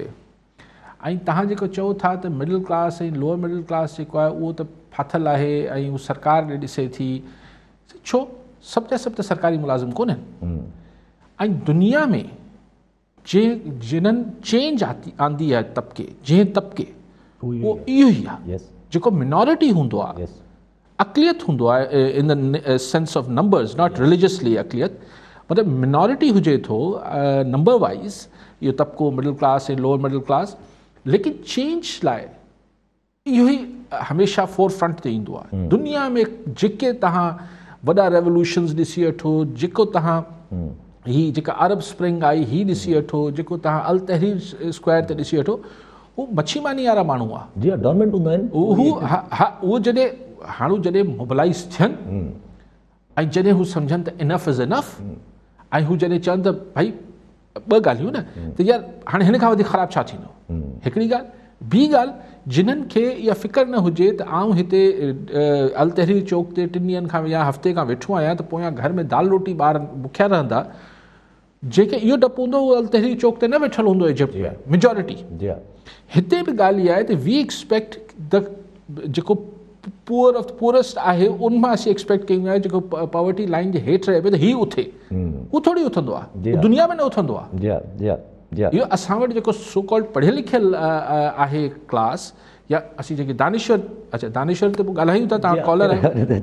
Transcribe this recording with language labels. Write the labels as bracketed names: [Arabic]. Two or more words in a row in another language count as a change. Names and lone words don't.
[Sindhi] ऐं तव्हां जेको चओ था त [English] middle class [Sindhi] ऐं [English] lower middle class [Sindhi] जेको आहे उहो त फाथल आहे ऐं उहो सरकार ॾे ॾिसे थी, छो सभु जा सभु त सरकारी मुलाज़िम कोन्हनि। ऐं दुनिया में जिन्हनि चेंज आंदी आहे तबिके, जंहिं तबिके उहो इहो ई आहे जेको मिनॉरिटी हूंदो आहे, अक़लियत हूंदो आहे [English] in the sense of numbers, not religiously [Sindhi] अक़लियत, मतिलबु मिनॉरिटी हुजे थो [English] number wise [Sindhi] इहो तबिको [English] middle class [Sindhi] ऐं [English] lower middle class, [Sindhi] लेकिन चेंज लाइ इहो ई हमेशह [English] fore front [Sindhi] ते ईंदो आहे। दुनिया में जेके तव्हां वॾा रेवोल्यूशन्स ॾिसी वठो, जेको तव्हां ही जेका अरब स्प्रिंग आई ही ॾिसी वठो, जेको तव्हां अल तहरीर स्क्वायर ते ॾिसी वठो, हू मच्छीमानी वारा माण्हू आहे। जी डॉर्मेंट हूंदा आहिनि उहो जॾहिं हाणे जॾहिं मोबिलाइज़ थियनि ऐं जॾहिं हू सम्झनि त [English] enough is enough, [Sindhi] ऐं हू जॾहिं चवनि त भई ॿ ॻाल्हियूं न त यार हाणे हिन खां वधीक ख़राबु छा थींदो, हिकिड़ी ॻाल्हि। ॿी ॻाल्हि, जिन्हनि खे इहा फ़िक्र न हुजे त आउं हिते अल तहरीर चौक ते 3 ॾींहंनि खां या हफ़्ते खां वेठो आहियां त पोयां घर में दाल रोटी ॿार बुखिया रहंदा, जेके इहो डपु हूंदो उहो अल तहरीर चौक ते न वेठल हूंदो इजिप्ट में मेजॉरिटी। हिते बि ॻाल्हि इहा आहे त [English] we expect the [Sindhi] जेको [English] poor of the poorest [Sindhi] आहे उन मां असीं एक्सपेक्ट कयूं आहे जेको [English] poverty line [Sindhi] जे हेठि रहे पियो त हीउ उथे, उहो थोरी उथंदो आहे, दुनिया में न उथंदो आहे। इहो असां वटि जेको [English] so called [Sindhi] पढ़ियल लिखियल आहे क्लास, या असीं जेके दानिश्वर, अच्छा दानिश्वर ते पोइ ॻाल्हायूं था, तव्हां कॉलर आहियो